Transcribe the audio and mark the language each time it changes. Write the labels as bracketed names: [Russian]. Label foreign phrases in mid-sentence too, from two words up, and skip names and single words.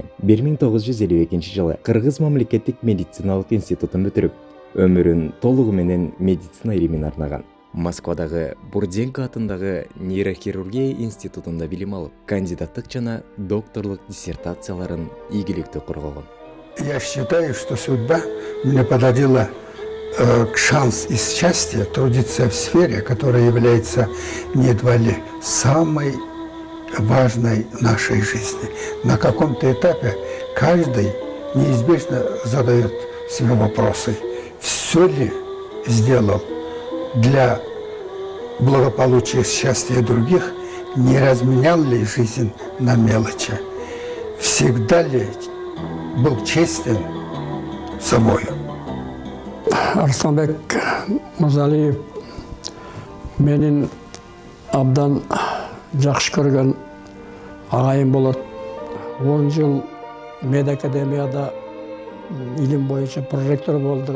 [Kyrgyz] 1952 жылы Кыргыз мамлекеттик медициналык институтун бүтүрүп, өмүрүн толугу менен медицина илимине арнаган. Москвадагы Бурденко атындагы нейрохирургия институтунда билим алып, кандидаттык жана докторлук диссертацияларын ийгиликтүү коргогон. [Russian] Я считаю, что судьба мне подарила шанс и счастье трудиться в сфере, которая является едва ли самой важной в нашей жизни. На каком-то этапе каждый неизбежно задает себе вопросы, все ли сделал для благополучия и счастья других, не разменял ли жизнь на мелочи, всегда ли был честен собою. [Kyrgyz] Арыстанбек Мырзалиев менин абдан жакшы көргөн агайым болот. 10 жыл медакадемияда илим боюнча проректор болду.